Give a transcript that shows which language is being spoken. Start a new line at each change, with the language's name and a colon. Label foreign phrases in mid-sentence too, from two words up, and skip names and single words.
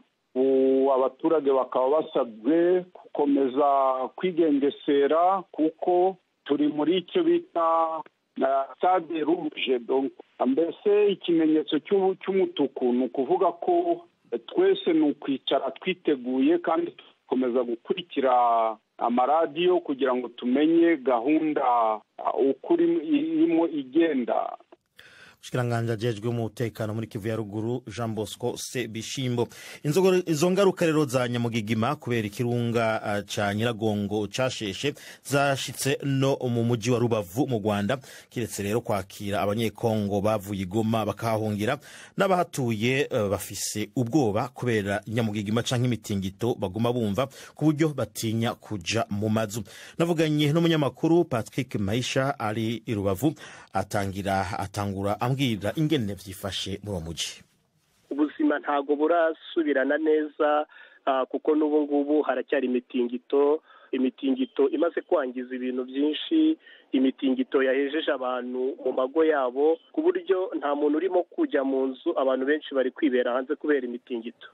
Kinyarwanda: Abaturage bakaba basabwe gukomeza kwigengesera kuko turi muri icyo bita
French: stade rouge, donc
Kinyarwanda: mbese ikimenyetso cy'umutuku, ni ukuvuga ko twese ni ukwicara twiteguye kandi tukomeza gukurikira amaradiyo kugira ngo tumenye gahunda ukuri irimo igenda.
Rundi: Mushikiranganje ajejwe umutekano muri Kivu ya ruguru Jean Bosco Sebishimbo. Izo ngaruka rero za Nyamugigima kubera ikirunga ca Nyiragongo casheshe zashitse no mu muji wa Rubavu mu Rwanda, kiretse rero kwakira abanyekongo bavuye Goma bakahungira, n'abahatuye bafise ubwoba kubera Nyamugigima canke imitingito baguma bumva ku buryo batinya kuja mu mazu. Navuganye n'umunyamakuru Patrick Maisha ari i Rubavu, atangura ambwira ingene vyifashe muri muji.
Kinyarwanda: Ubuzima ntago burasubirana neza kuko n'ubu ngubu haracyari imitingito imaze kwangiza ibintu byinshi, imitingito yahejeje abantu mu mago yabo ku buryo nta muntu urimo kujya mu nzu, abantu benshi bari kwibera hanze kubera imitingito.